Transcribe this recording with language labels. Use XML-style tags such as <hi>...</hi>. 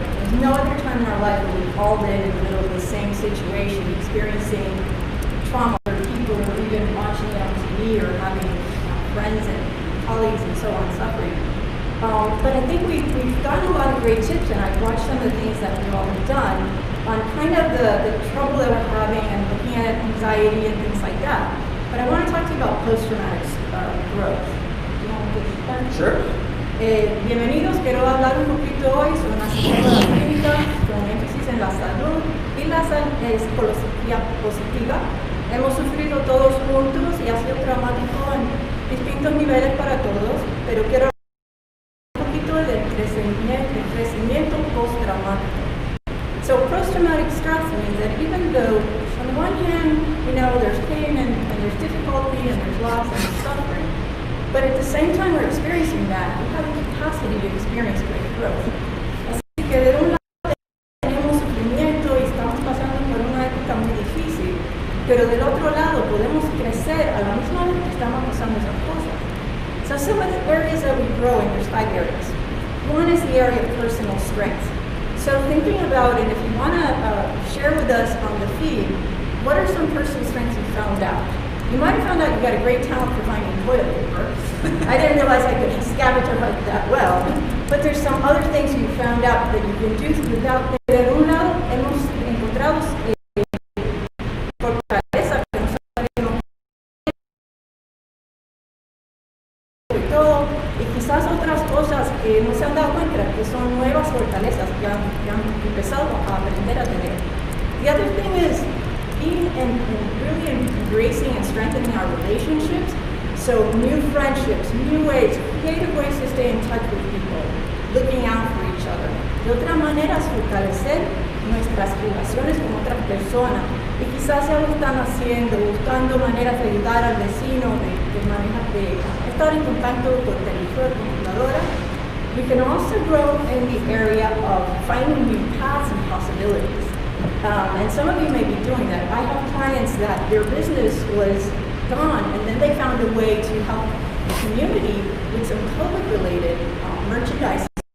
<en>There's no other time in our life where we've all been in the middle of the same situation, experiencing trauma, or people who are even watching it on TV or having friends and colleagues and so on suffering. But I think we've gotten a lot of great tips, and I've watched some of the things that we've all done on kind of the trouble that we're having and looking at anxiety and things like that. But I want to talk to you about post-traumatic growth. Do you want to get started? Sure.</en> <es>Bienvenidos, quiero hablar un poquito hoy sobre una psicóloga clínica con énfasis en la salud y la psicología positiva. Hemos sufrido todos juntos y ha sido traumático en distintos niveles para todos, pero quiero del crecimiento post-traumático.</es> <en>So post-traumatic stress means that even though on the one hand, there's pain and there's difficulty and there's loss and there's suffering, but at the same time we're experiencing that, we have the capacity to experience great growth.</en> <es>Así que de un lado tenemos sufrimiento y estamos pasando por una época muy difícil, pero del otro lado podemos crecer a la misma vez que estamos pasando esas cosas.</es> <en>So some of the areas that we grow in, there's 5 areas. One is the area of personal strength. So thinking about it, if you want to share with us on the feed, what are some personal strengths you found out? You might have found out you got a great talent for finding toilet paper. I didn't realize I could scavenge hunt that well. But there's some other things you found out that you can do without.</en> <es>De un lado, hemos encontrado fortalezas que no sabemos y todo, y quizás otras cosas que no se han dado cuenta que son nuevas fortalezas que han empezado a aprender a tener.</es> <en>The other thing is being and really embracing and strengthening our relationships. So new friendships, new ways, creative ways to stay in touch with people, looking out for each other.</en> <es>De otra manera, fortalecer nuestras relaciones con otras personas. Y quizás ya lo están haciendo, buscando maneras de ayudar al vecino, de estar en contacto con televisor, computadora.</es> <en>We can also grow in the area of finding new paths and possibilities. And some of you may be doing that. I have clients that their business was gone, and then they found a way to help the community with some COVID-related merchandise.</en>